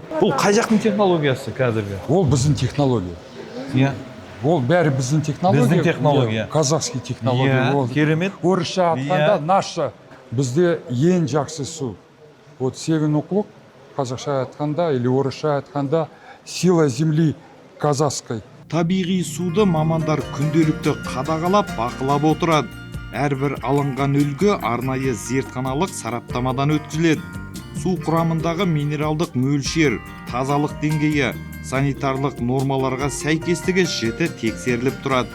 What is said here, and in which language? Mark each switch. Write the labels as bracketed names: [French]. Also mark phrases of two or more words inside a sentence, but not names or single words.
[Kazakh] Бұл қай жақтың технологиясы қазіргі? Ол біздің технология. Ол бәрі біздің технология. Біздің технология. [Russian] Казахский технология. [Kazakh] Керемет. Орысша айтқанда наша. Бізде ең жақсы су. Вот Севин уклук, қазақша айтқанда или орысша айтқанда [Russian] сила земли казахской. [Kazakh] Табиғи суды мамандар күнделікті қадағалап бақылап отырады. Әрбір алынған үлгі арнайы зертханалық сараптамадан өткізіледі. Су құрамындағы минералдық мөлшер, тазалық деңгейі, санитарлық нормаларға сәйкестігі жіті тексеріліп тұрады.